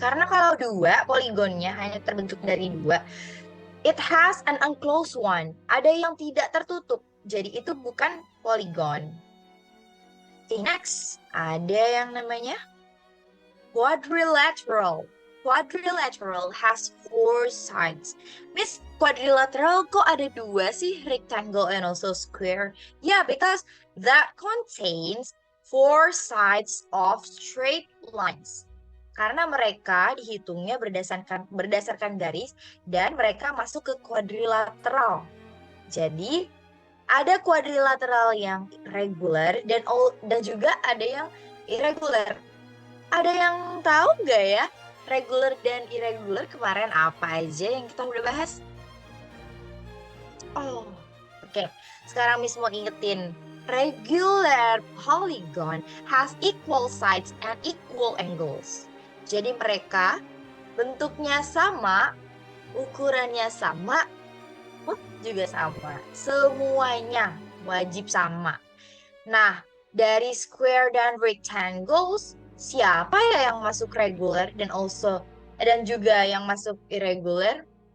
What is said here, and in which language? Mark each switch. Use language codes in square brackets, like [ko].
[id] Karena kalau dua polygonnya hanya terbentuk dari dua, [en] it has an enclosed one. [id] Ada yang tidak tertutup. Jadi itu bukan polygon. [en] Okay, next. [id] Ada yang namanya quadrilateral. [en] Quadrilateral has four sides. [id] Miss, quadrilateral kok ada dua sih? [en] Rectangle and also square. Yeah, because that contains four sides of straight lines. [id] Karena mereka dihitungnya berdasarkan garis dan mereka masuk ke quadrilateral. Jadi ada quadrilateral yang regular dan juga ada yang irregular. Ada yang tahu nggak ya regular dan irregular kemarin apa aja yang kita udah bahas? Oh, oke. Sekarang Miss mau ingetin. [en] Regular polygon has equal sides and equal angles. [id] Jadi mereka bentuknya sama, ukurannya sama, juga sama. Semuanya wajib sama. Nah, dari square dan rectangles, siapa ya yang masuk regular dan juga yang masuk irregular?